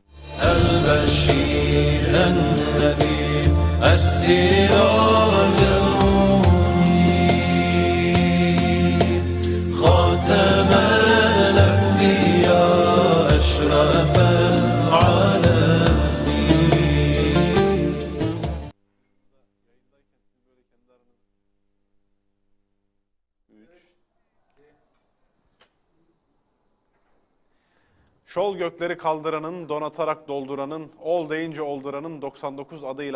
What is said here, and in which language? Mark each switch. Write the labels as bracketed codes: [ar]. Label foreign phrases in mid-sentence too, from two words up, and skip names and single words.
[ar] البشير النذير السراج المنير خاتم الأنبياء أشرف العالمين. [tr] Şol gökleri kaldıranın, donatarak dolduranın, ol deyince olduranın 99 adıyla.